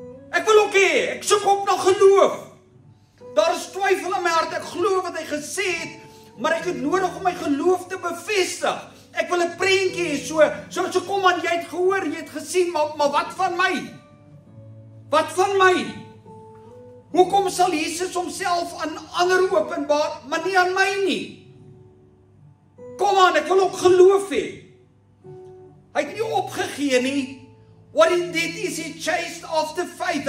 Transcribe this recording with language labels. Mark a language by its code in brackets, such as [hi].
[af] Ek wil ook hê, ek soek op na geloof. Daar is twyfel in my hart, ek glo wat hy gesê het, maar ek het nodig om my geloof te bevestig. Ek wil 'n prentjie hê, so kom aan, jy het gehoor, jy het gesien, maar wat van my? Wat van my? Hoekom sal Jesus homself aan ander openbaar, maar nie aan my nie? Kom aan, ek wil ook geloof hê. Hy het nie opgegee nie. [en] What he did is he chased after faith.